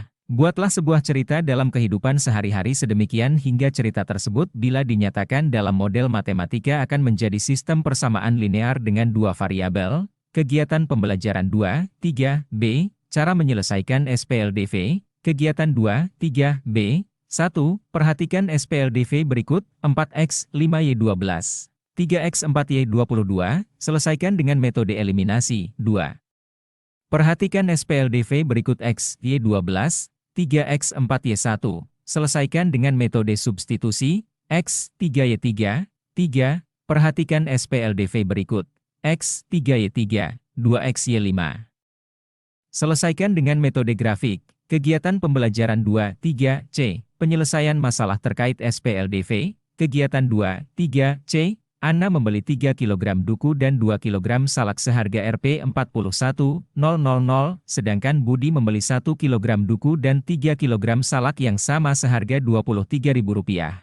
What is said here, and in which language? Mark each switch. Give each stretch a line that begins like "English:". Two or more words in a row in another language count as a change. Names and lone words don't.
Indonesian: Buatlah sebuah cerita dalam kehidupan sehari-hari sedemikian hingga cerita tersebut bila dinyatakan dalam model matematika akan menjadi sistem persamaan linear dengan dua variabel. Kegiatan pembelajaran 2-3B, cara menyelesaikan SPLDV, kegiatan 2-3B. 1. Perhatikan SPLDV berikut, 4x 5y 12. 3x 4y 22, selesaikan dengan metode eliminasi. 2. Perhatikan SPLDV berikut x, y 12, 3x 4y 1, selesaikan dengan metode substitusi, x, 3y 3, 3. Perhatikan SPLDV berikut, x, 3y 3, 2x y 5. Selesaikan dengan metode grafik, kegiatan pembelajaran 2-3C, penyelesaian masalah terkait SPLDV, kegiatan 2-3C. Anna membeli 3 kg duku dan 2 kg salak seharga Rp41.000, sedangkan Budi membeli 1 kg duku dan 3 kg salak yang sama seharga Rp23.000.